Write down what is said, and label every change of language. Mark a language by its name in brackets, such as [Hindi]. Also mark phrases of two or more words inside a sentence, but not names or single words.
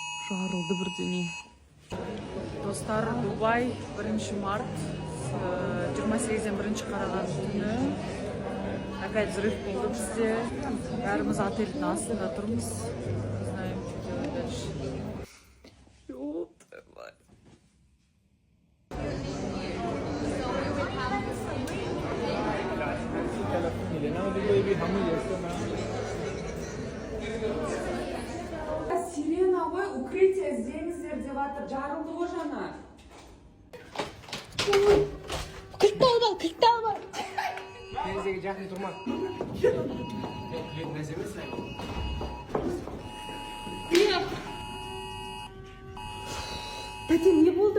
[Kazakh] жарылды бірдеңе. Достар, Дубай 1 март 28-ден 1 қараған түні [Russian] опять взрыв [Kazakh] болды бізде. Бәріміз отельдің астында тұрмыз. [Russian] Не знаем, что делать дальше. [Kazakh] Сирена ғой, укрытие іздеңіздер деп жатыр. Жарылды ғой жаңа. Кілтті алып ал, кілтті алып ал. Терезеге жақын тұрма. Тәте, не болды?